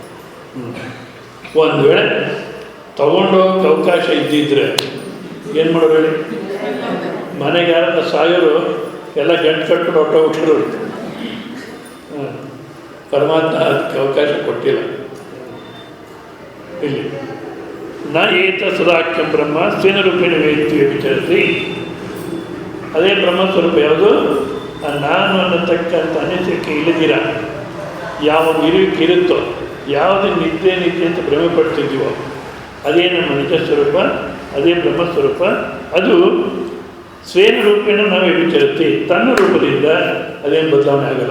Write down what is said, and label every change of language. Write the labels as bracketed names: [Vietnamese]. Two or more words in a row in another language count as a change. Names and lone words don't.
[Kannada] ಒಂದು ವೇಳೆ ತೊಗೊಂಡೋಗಕ್ಕೆ ಅವಕಾಶ ಇದ್ದಿದ್ರೆ ಏನು ಮಾಡೋದು ಹೇಳಿ? ಮನೆಗೆ ಯಾರನ್ನ ಸಾಯೋರು ಎಲ್ಲ ಗಂಟು ಕಟ್ಕೊಂಡು ಹೊಟ್ಟೋಗ್ಬಿಟ್ರು. ಪರಮಾತ್ಮ ಅದಕ್ಕೆ ಅವಕಾಶ ಕೊಟ್ಟಿಲ್ಲ. [Sanskrit] ಇಲ್ಲಿ ನಾ ಏತ ಸದಾಖ್ಯಂ ಬ್ರಹ್ಮ ಸ್ವೇನ ರೂಪೇಣ ವೇತ್ತಿ ವಿಚಾರಿಸಿ, ಅದೇ ಬ್ರಹ್ಮಸ್ವರೂಪ ಯಾವುದು? [Kannada] ನಾನು ಅನ್ನತಕ್ಕಂಥ ಅನಿಸಿಕೆ ಇಳಿದಿರ ಯಾವ ಇರುವಿಕೆ ಇರುತ್ತೋ, ಯಾವುದು ನಿದ್ದೆ ಅಂತ ಭ್ರಮೆ ಪಡ್ತಿದ್ದೀವೋ ಅದೇ ನಮ್ಮ ನಿಜ ಸ್ವರೂಪ, ಅದೇ ಬ್ರಹ್ಮಸ್ವರೂಪ. ಅದು [Sanskrit] ಸ್ವೇನ ರೂಪೇಣ [Kannada] ನಾವೇ ವಿಚಾರಿಸಿ, ತನ್ನ ರೂಪದಿಂದ ಅದೇನು ಬದಲಾವಣೆ ಆಗಲ್ಲ.